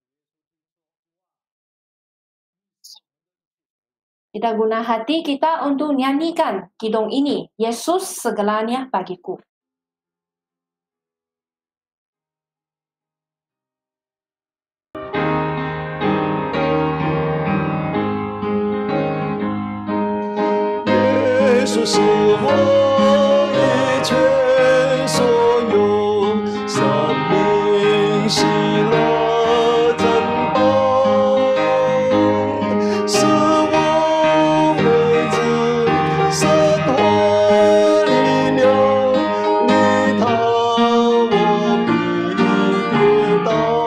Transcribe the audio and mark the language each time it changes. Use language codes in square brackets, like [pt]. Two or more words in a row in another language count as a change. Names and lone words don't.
[ms] Kita guna hati kita untuk nyanyikan kidung ini, Yesus segalanya bagiku. [zh] Yesus 是我一切所有，生命喜乐珍宝，是我为之生活力量，你他我必跌倒，